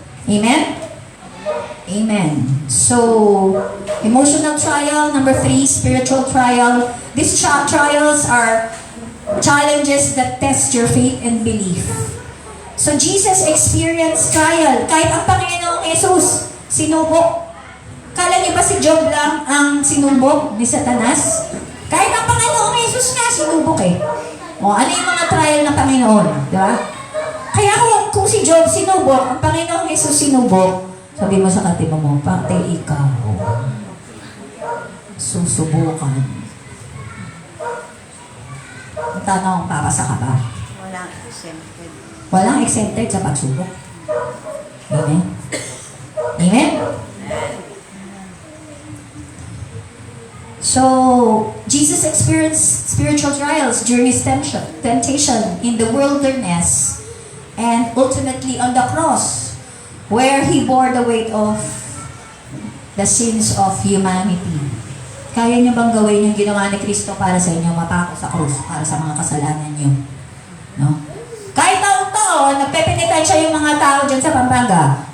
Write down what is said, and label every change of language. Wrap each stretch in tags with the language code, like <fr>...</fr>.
<en>Amen? Amen. So, emotional trial. Number 3, spiritual trial. These trials are challenges that test your faith and belief. So, Jesus experienced trial.</en> <tl>Kahit ang Panginoong Jesus, sinubok. Kala niyo ba si Job lang ang sinubok ni Satanas? Kahit ang Panginoong Jesus nga, sinubok eh. O, ano yung mga trial ng Panginoon? Di ba? Kaya kung si Job sinubok, ang Panginoong Jesus sinubok, sabi mo sa katiba mo, pati ikaw, susubukan. Ang tanong, papasa ka ba? Walang exempted. Walang exempted sa pagsubok. Amen? Amen?</tl> <en>So, Jesus experienced spiritual trials during his temptation in the wilderness and ultimately on the cross, where he bore the weight of the sins of humanity.</en> <tl>Kaya niyo bang gawin yung ginawa ni Kristo para sa inyo, mapako sa krus, para sa mga kasalanan niyo? No? Kahit na ngayon, nagpepenitensya yung mga tao dyan sa Pampanga.</tl>